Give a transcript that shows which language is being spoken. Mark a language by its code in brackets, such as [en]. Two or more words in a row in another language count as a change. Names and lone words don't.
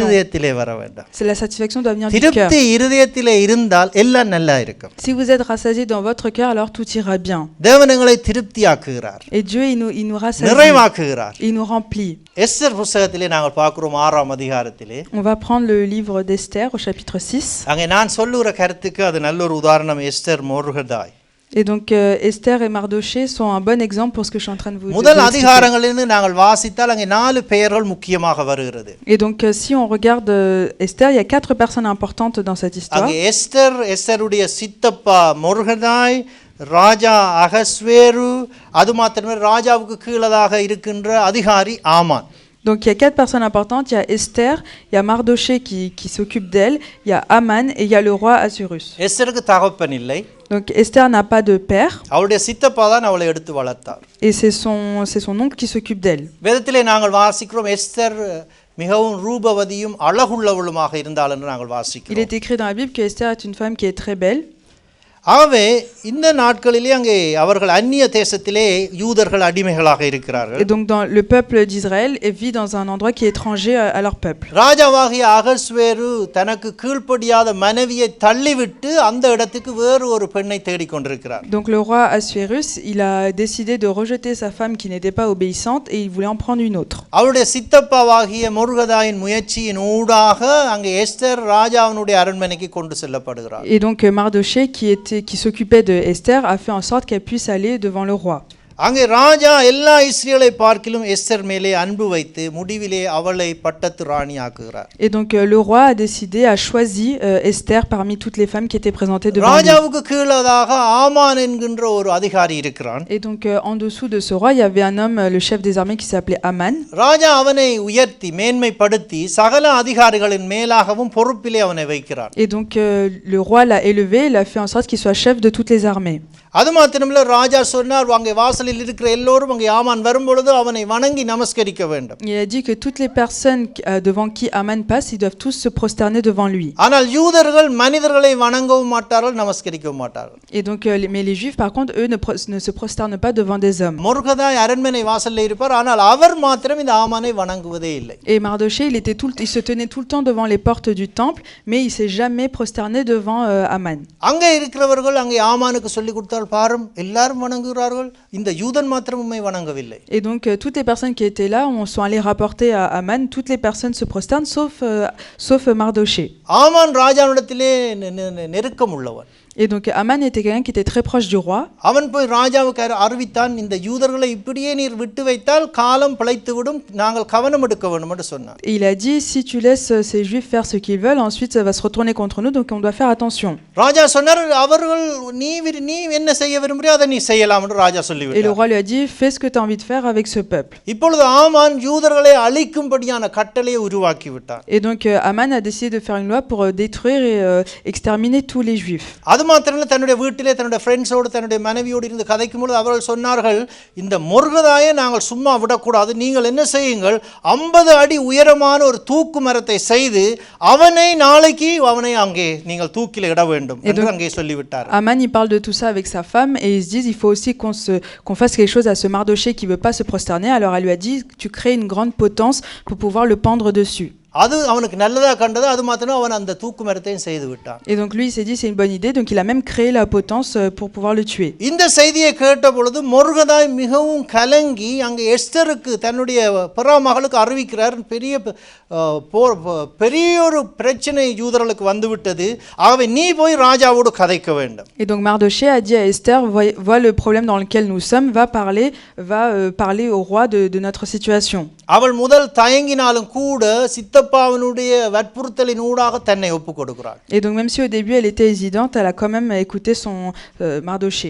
[fr] La satisfaction doit venir du cœur. Si vous êtes rassasiés dans votre cœur, alors tout ira bien. Et Dieu il nous rassasie, il nous remplit. On va prendre le livre d'Esther au chapitre 6. [ta] நான் சொல்லுகிற கருத்துக்கு அது நல்ல ஒரு உதாரணம். எஸ்தர் மொர்தகாய். [fr] Et donc Esther et Mardoché sont un bon exemple pour ce que je suis en train de vous dire. Et donc si on regarde Esther, il y a 4 personnes importantes dans cette histoire. [ta] எஸ்தருடைய சித்தப்பா மொர்தெகாய், ராஜா அகஸ்வேரு, அது மாத்திரமே ராஜாவுக்கு கீழதாக இருக்கின்ற அதிகாரி ஆமான். [fr] Donc il y a 4 personnes importantes, il y a Esther, il y a Mardoché qui s'occupe d'elle, il y a Aman et il y a le roi Assuérus. [ta] எஸ்தருக்கு தகப்பன் இல்லை. [fr] Donc Esther n'a pas de père. [ta] அவளுடைய சித்தப்பா தான் அவளை எடுத்து வளர்த்தார். [fr] Et c'est son oncle qui s'occupe d'elle. [ta] வேதத்திலே நாங்கள் வாசிக்கிறோம் எஸ்தர் மிகவும் ரூபவதியும் அழகுள்ளவளுமாக இருந்தாள் என்று நாங்கள் வாசிக்கிறோம். [fr] Il est écrit dans la Bible que Esther est une femme qui est très belle. [ta] ஆகவே இந்த நாட்களிலே அங்கே அவர்கள் அந்நிய தேசத்திலே யூதர்கள் அடிமைகளாக இருக்கிறார்கள். [fr] Et donc dans le peuple d'Israël vit dans un endroit qui est étranger à leur peuple. [ta] ராஜாவாகிய அகஸ்வேரு தனக்கு கீழ்ப்படியாத மனைவியை தள்ளிவிட்டு அந்த இடத்துக்கு வேறு ஒரு பெண்ணை தேடிக் கொண்டிருக்கிறார். [fr] Donc le roi Assuérus, il a décidé de rejeter sa femme qui n'était pas obéissante et il voulait en prendre une autre. [ta] அவருடைய சித்தப்பாவாகிய மொர்தெகாயின் முயற்சியின் ஊடாக அங்கே எஸ்தர் ராஜாவினுடைய அரண்மனைக்கு கொண்டு செல்லப்படுகிறார். [fr] Et donc Mardoché qui s'occupait de Esther a fait en sorte qu'elle puisse aller devant le roi. [ta] அங்கே ராஜா எல்லா இஸ்ரேலை பார்க்கிலும் எஸ்தர் மேலே அன்பு வைத்து முடிவிலே அவளை பட்டத்து ராணி ஆக்குகிறார். [fr] Et donc le roi a décidé, a choisi Esther parmi toutes les femmes qui étaient présentées devant lui. [ta] ராஜாவுக்கு கீழதாக ஆமான் என்கின்ற ஒரு அதிகாரி இருக்கிறான். [fr] Et donc en dessous de ce roi, il y avait un homme, le chef des armées qui s'appelait Aman. [ta] ராஜா அவனை உயர்த்தி மேன்மைப்படுத்தி சகல அதிகாரிகளின் மேலாகவும் பொறுப்பிலே அவனை வைக்கிறார். [fr] Et donc le roi l'a élevé, il a fait en sorte qu'il soit chef de toutes les armées. [ta] அது மாத்திரமல்ல ராஜா சொன்னார் அங்கே வாசலில் இருக்கிற எல்லோரும் அங்கே ஆமான் வரும்பொழுது அவனை வணங்கி நமஸ்கரிக்க வேண்டும். [fr] Il a dit que toutes les personnes devant qui Aman passe, ils doivent tous se prosterner devant lui. [ta] ஆனால் யூதர்கள் மனிதர்களை வணங்கவும் மாட்டார்கள் நமஸ்கரிக்கவும் மாட்டார்கள். [fr] Et donc mais les juifs par contre eux ne se prosternent pas devant des hommes. [ta] மொர்தெகாய் அரண்மனை வாசலில் இருப்பார் ஆனால் அவர் மாத்திரம் இந்த ஆமானை வணங்குவதே இல்லை. [fr] Et Mardoché il se tenait tout le temps devant les portes du temple mais il s'est jamais prosterné devant Aman. [ta] அங்கே இருக்கிறவர்கள் அங்கே ஆமானுக்கு சொல்லி கொடுத்தார் பாரும் எல்லாரும் வணங்குகிறார்கள் இந்த யூதன் மாத்திரம் உம்மை வணங்கவில்லை. [fr] Et donc toutes les personnes qui étaient là sont allées rapporter à Aman, toutes les personnes se prosternent sauf Mardoché. [ta] ஆமான் ராஜாவிடத்திலே நெருக்கம் உள்ளவன். [fr] Et donc Aman était quelqu'un qui était très proche du roi. [ta] அவன் போய் ராஜாவுக்கு அறிவித்தான் இந்த யூதர்களை இப்படியே நீர் விட்டு வைத்தால் காலம் பிழைத்துவிடும் நாங்கள் கவனம் எடுக்க வேண்டும் என்று சொன்னான். [fr] Et il a dit si tu laisses ces juifs faire ce qu'ils veulent ensuite ça va se retourner contre nous donc on doit faire attention. [ta] ராஜா சொன்னார் அவர்கள் நீ என்ன செய்ய விரும்புறியோ அதை நீ செய்யலாம் என்று ராஜா சொல்லிவிட்டார். [fr] Et le roi lui a dit fais ce que tu as envie de faire avec ce peuple. [ta] இப்பொழுது ஆமான் யூதர்களை அழிக்கும்படியான கட்டளையை உருவாக்கி விட்டார். [fr] Et donc Aman a décidé de faire une loi pour détruire et exterminer tous les juifs. [ta] மாத்திரமல்ல தன்னுடைய வீட்டிலே தன்னுடைய ஃப்ரெண்ட்ஸோடு தன்னுடைய மனைவியோடு இருந்து கதைக்கும்போது அவர்கள் சொன்னார்கள் இந்த மொர்தெகாயை நாங்கள் சும்மா விடக்கூடாது நீங்கள் என்ன செய்யுங்கள் 50 அடி உயரமான ஒரு தூக்கு மரத்தை செய்து அவனை நாளைக்கு அவனை அங்கே நீங்கள் தூக்கில இட வேண்டும் என்று அங்கே சொல்லிவிட்டார். [fr] Aman il parle de tout ça avec sa femme et ils se disent il faut aussi qu'on fasse quelque chose à ce Mardoché qui veut pas se prosterner alors elle lui a dit tu crées une grande potence pour pouvoir le pendre dessus. [ta] அது அவனுக்கு நல்லதா கண்டது அது மாத்திரம் அவன் அந்த தூக்கு மரத்தையும் செய்து விட்டான். [fr] Et donc lui il s'est dit c'est une bonne idée donc il a même créé la potence pour pouvoir le tuer. [ta] இந்த செய்தியை கேட்ட பொழுது மொர்தெகாய் மிகவும் கலங்கி அங்கே எஸ்தருக்கு தன்னுடைய பிறமகளுக்கு அறிவிக்கிறார் பெரிய ஒரு பிரச்சனை யூதர்களுக்கு வந்துவிட்டது ஆகவே நீ போய் ராஜாவோடு கதைக்க வேண்டும். [fr] Et donc Mardoché a dit à Esther vois le problème dans lequel nous sommes va parler au roi de notre situation. [ta] அவள் முதல் தயங்கினாலும் கூட சித்தப்பாவினுடைய வற்புறுத்தலின் ஊடாக தன்னை ஒப்புக் கொடுக்கிறாள். [fr] Et donc même si au début elle était hésitante elle a quand même écouté son Mardoché.